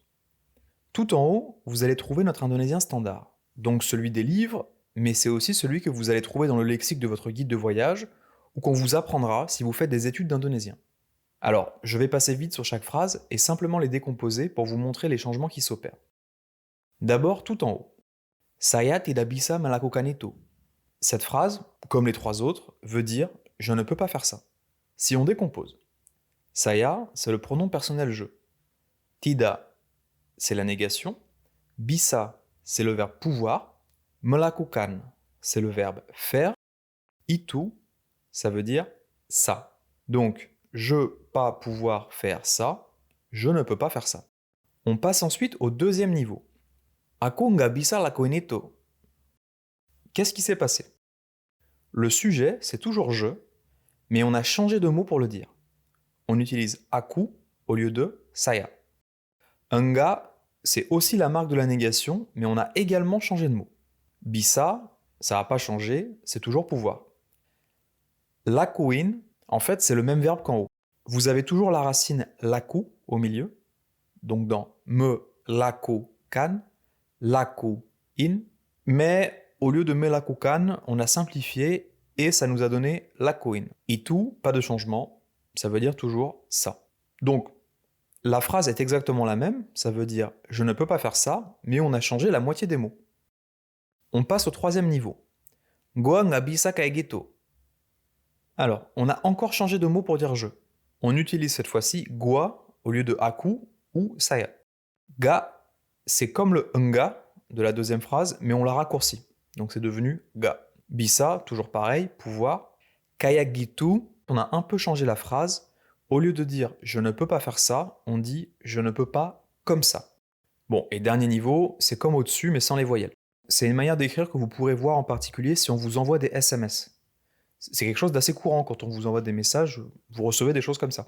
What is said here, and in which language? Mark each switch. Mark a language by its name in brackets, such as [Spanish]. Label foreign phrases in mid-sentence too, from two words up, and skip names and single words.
[French] Tout en haut, vous allez trouver notre indonésien standard, donc celui des livres, mais c'est aussi celui que vous allez trouver dans le lexique de votre guide de voyage ou qu'on vous apprendra si vous faites des études d'indonésien. Alors, je vais passer vite sur chaque phrase et simplement les décomposer pour vous montrer les changements qui s'opèrent. D'abord, tout en haut. [Indonesian] Saya tidak bisa melakukan itu. [French] Cette phrase, comme les 3 autres, veut dire « je ne peux pas faire ça ». Si on décompose, saya, c'est le pronom personnel je. Tidak, c'est la négation. Bisa, c'est le verbe pouvoir. Melakukan, c'est le verbe faire. Itu, ça veut dire ça. Donc, je pas pouvoir faire ça, je ne peux pas faire ça. On passe ensuite au deuxième niveau. [Indonesian] Aku nggak bisa lakuin itu. [French] Qu'est-ce qui s'est passé? Le sujet, c'est toujours je, mais on a changé de mot pour le dire. On utilise aku au lieu de saya. Enggak, c'est aussi la marque de la négation, mais on a également changé de mot. Bisa, ça n'a pas changé, c'est toujours pouvoir. Lakuin, en fait, c'est le même verbe qu'en haut. Vous avez toujours la racine laku au milieu, donc dans me lakukan, lakuin, mais au lieu de me lakukan, on a simplifié et ça nous a donné lakuin. Itu, pas de changement, ça veut dire toujours ça. Donc, la phrase est exactement la même, ça veut dire « je ne peux pas faire ça », mais on a changé la moitié des mots. On passe au troisième niveau. [Indonesian] Gua nggak bisa kayak gitu. [French] Alors, on a encore changé de mot pour dire « je ». On utilise cette fois-ci « gua » au lieu de « aku » ou « saya ». Ga, c'est comme le « enga » de la deuxième phrase, mais on l'a raccourci. Donc c'est devenu « ga ». Bisa, toujours pareil, pouvoir. [Indonesian] Kayak gitu, [French] on a un peu changé la phrase. Au lieu de dire « je ne peux pas faire ça », on dit « je ne peux pas comme ça ». Bon, et dernier niveau, c'est comme au-dessus mais sans les voyelles. c'est une manière d'écrire que vous pourrez voir en particulier si on vous envoie des SMS. C'est quelque chose d'assez courant quand on vous envoie des messages, vous recevez des choses comme ça.